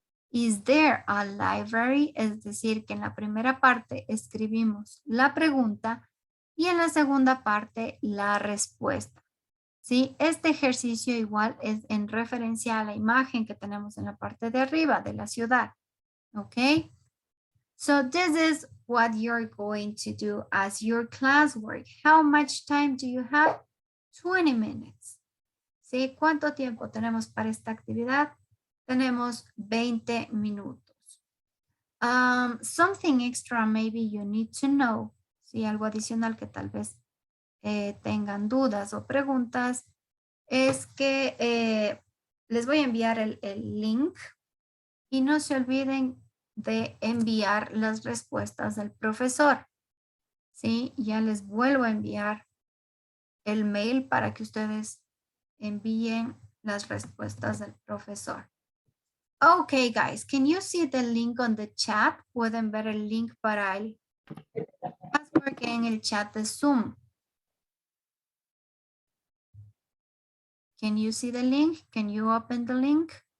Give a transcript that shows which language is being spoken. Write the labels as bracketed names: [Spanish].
[English] Is there a library? [Spanish] Es decir, que en la primera parte escribimos la pregunta y en la segunda parte la respuesta. ¿Sí? Este ejercicio igual es en referencia a la imagen que tenemos en la parte de arriba de la ciudad. [English] ¿Ok? So this is what you're going to do as your classwork. How much time do you have? 20 minutes. ¿Sí? [Spanish] ¿Cuánto tiempo tenemos para esta actividad? Tenemos 20 minutos. [English] Something extra maybe you need to know. [Spanish] ¿Sí? Algo adicional que tal vez tengan dudas o preguntas, es que les voy a enviar el link y no se olviden de enviar las respuestas del profesor. ¿Sí? Ya les vuelvo a enviar el mail para que ustedes envíen las respuestas del profesor. [English] Okay, guys, can you see the link on the chat? [Spanish] Pueden ver el link para el password en el chat de Zoom. [English] Can you see the link? Can you open the link?